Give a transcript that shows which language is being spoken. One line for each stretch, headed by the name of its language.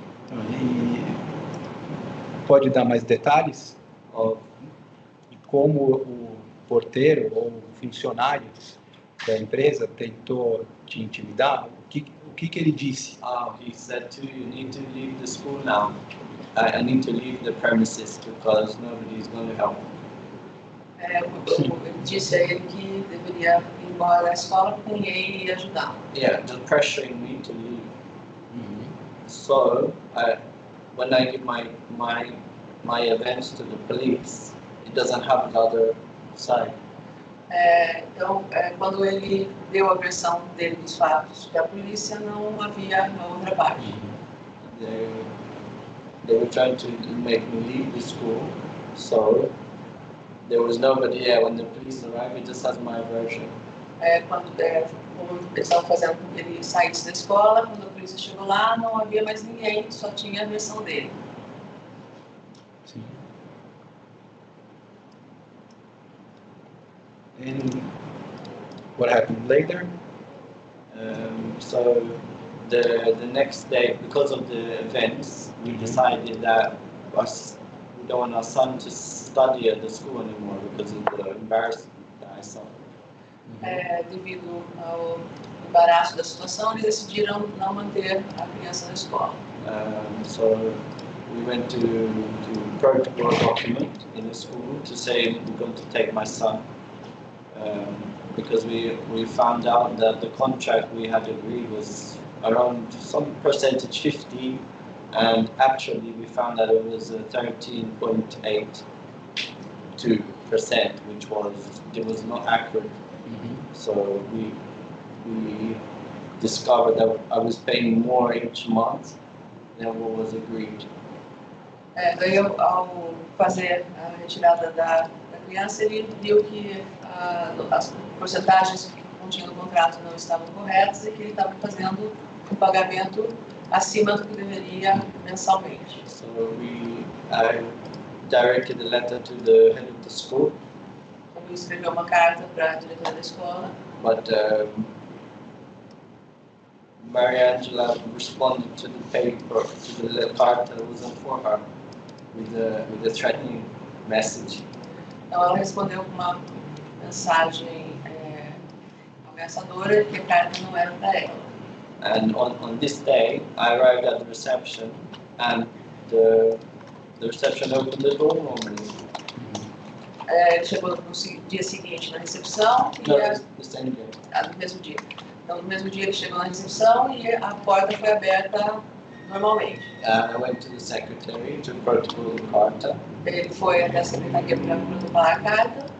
Portuguese: E pode dar mais detalhes de como o porteiro ou o funcionário da empresa tentou te intimidar? O que ele disse?
English: He said to you need to leave the school now. I need to leave the premises because nobody is going to help.
Portuguese: Ele disse a ele que deveria ir embora da escola porque ninguém ia ajudar.
English: Yeah, just pressuring me to leave. So when I give my events to the police, it doesn't have the other side.
Portuguese: Então, quando ele deu a versão dele dos fatos para a polícia, não havia a outra parte.
English: They were trying to make me leave the school, so there was nobody here. When the police arrived, he just has my version.
Portuguese: Como eles estavam fazendo com que ele saísse da escola, quando a polícia chegou lá, não havia mais ninguém, só tinha a versão dele. Sim.
English: And what happened later? So the next day, because of the events, we decided that we don't want our son to study at the school anymore because of the embarrassment that I saw.
Portuguese: Devido ao embaraço da situação, eles decidiram não manter a criança na escola.
English: So we went to protocol a document in the school to say we're going to take my son. Because we found out that the contract we had agreed was around some percentage 50, and actually we found that it was 13.82%, which was not accurate. So we discovered that I was paying more each month than what was agreed.
Portuguese: Daí, ao fazer a retirada da criança, ele viu que as porcentagens que continham no contrato não estavam corretas e que ele estava fazendo um pagamento acima do que deveria mensalmente.
English: So I directed a letter to the head of the school.
Portuguese: Então, ele escreveu uma carta para a diretora da escola.
English: But Maria Angela responded to the paper, to the card that wasn't for her, with a threatening message.
Portuguese: Então, ela respondeu com uma mensagem ameaçadora que a carta não era para ela.
English: And on this day, I arrived at the reception, and the reception opened the door normally.
Portuguese: Ele chegou no dia seguinte na recepção e
English: The same day.
Portuguese: no mesmo dia. Então, no mesmo dia ele chegou na recepção e a porta foi aberta normalmente.
English: I went to the secretary to protocol the carta.
Portuguese: Ele foi até a secretaria para protocolar a carta.